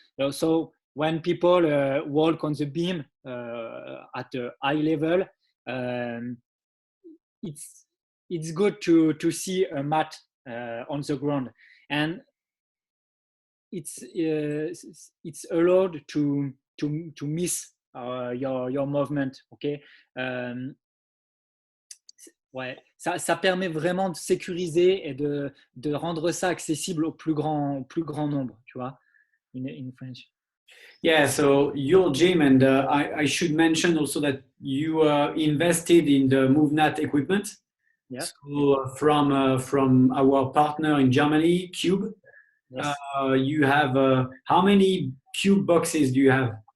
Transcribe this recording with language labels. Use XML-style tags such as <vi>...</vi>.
<en>So when people walk on the beam at a high level, it's good to see a mat on the ground, and it's allowed to miss your movement, okay.</en> <fr>Ouais, ça permet vraiment de sécuriser et de rendre ça accessible au plus grand nombre, tu vois,</fr> <en>in French. Yeah, so your gym, and I should mention also that you invested in the MovNat equipment. Yeah. So from our partner in Germany, Cube. Yes. You have how many Cube boxes do you have?</en>